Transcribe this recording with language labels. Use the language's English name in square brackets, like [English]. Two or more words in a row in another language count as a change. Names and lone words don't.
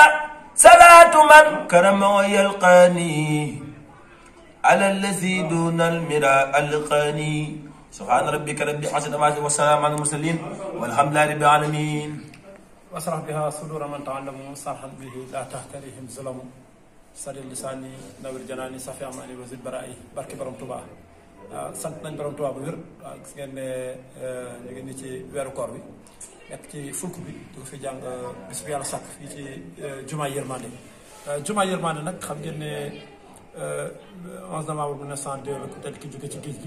[Arabic] صلاة من كرم ويلقاني على الذي دون المراء القاني. سبحان ربك رب العزة عما يصفون والسلام على المرسلين والحمد لله رب العالمين. واشرح بها صدور من تعلموا صرحا به لا تحتريهم ظلم. سدد لساني نور جناني صفي اماني وزد برائي barke borom Tuubaa. [Wolof] sant nañ borom Tuubaa bu wér. gis ngeen ne ñu ngi nii ci weeru koor bi nekk ci fulk bi di ko fi jàng bis bu yàlla sàkk fii ci jumaa yërmande. jumaa yërmande nag xam ngeen ne 11 novembre 1902 la ku tedd ki jóge ci géej gi.